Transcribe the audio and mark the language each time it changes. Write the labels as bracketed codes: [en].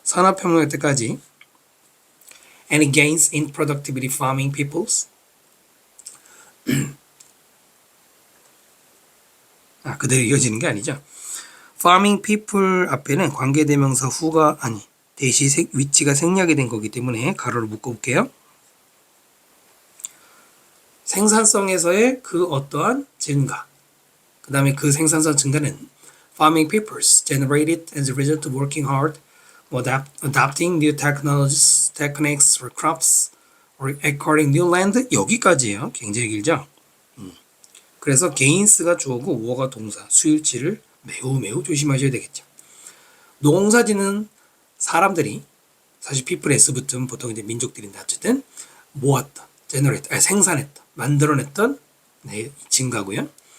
[ko] 산업혁명 때까지 [en] any gains in productivity farming peoples [ko] 그대로 이어지는 게 아니죠. farming people 앞에는 관계대명사 후가 아니 대시 위치가 생략이 된 거기 때문에 가로를 묶어볼게요. 생산성에서의 그 어떠한 증가 그 다음에 그 생산성 증가는 [en] farming peoples generated as a result of working hard adapting new technologies, techniques for crops or acquiring new land 여기까지예요. [ko] 굉장히 길죠. 그래서 gains가 주어고 war가 동사, 수일치를 매우 조심하셔야 되겠죠. 농사짓는 사람들이 사실 people s 붙으면 보통 이제 민족들인데 어쨌든 모았다, generate, 생산했다, 만들어냈던 증가고요.